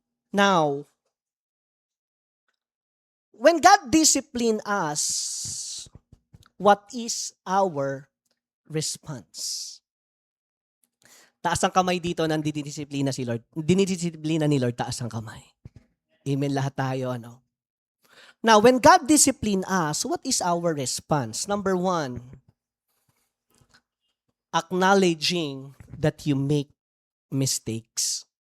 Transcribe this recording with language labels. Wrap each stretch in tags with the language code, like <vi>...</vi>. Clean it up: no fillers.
<en>Now, when God discipline us, what is our response?</en> <tl>Taas ang kamay dito nang dinidisiplina si Lord. Dinidisiplina ni Lord, taas ang kamay. Amen lahat tayo,</tl> <en>Now, when God discipline us, what is our response? Number 1, acknowledging that you make mistakes.</en>